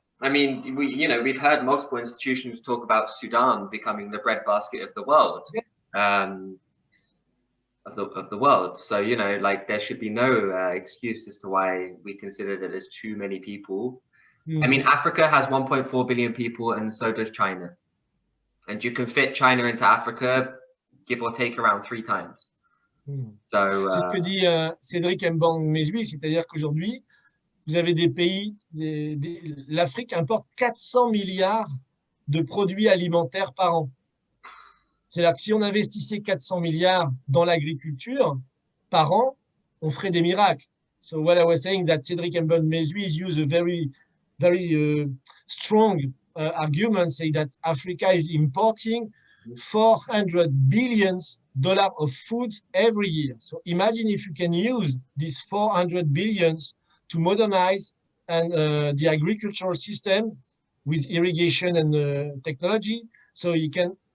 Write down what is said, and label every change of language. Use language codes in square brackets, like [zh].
[en] I mean, we've heard multiple institutions talk about Sudan becoming the breadbasket of the world. Yeah. Of the world. So, there should be no excuse as to why we consider that there's too many people. I mean, Africa has 1.4 billion people, and so does China. And you can fit China into Africa, give or take, around 3 times. So, [fr] c'est ce que dit Cédric Mbang-Mesui, c'est-à-dire qu'aujourd'hui, vous avez des pays, l'Afrique importe 400 milliards de produits alimentaires par an. C'est-à-dire que si on investissait 400 milliards dans l'agriculture par an, on ferait des miracles. [en] So what I was saying that Cédric Mbang-Mesui used a very strong argument, saying that Africa is importing $400 billion of foods every year. So imagine if you can use these 400 billions to modernize and the agricultural system with irrigation and technology, so you can.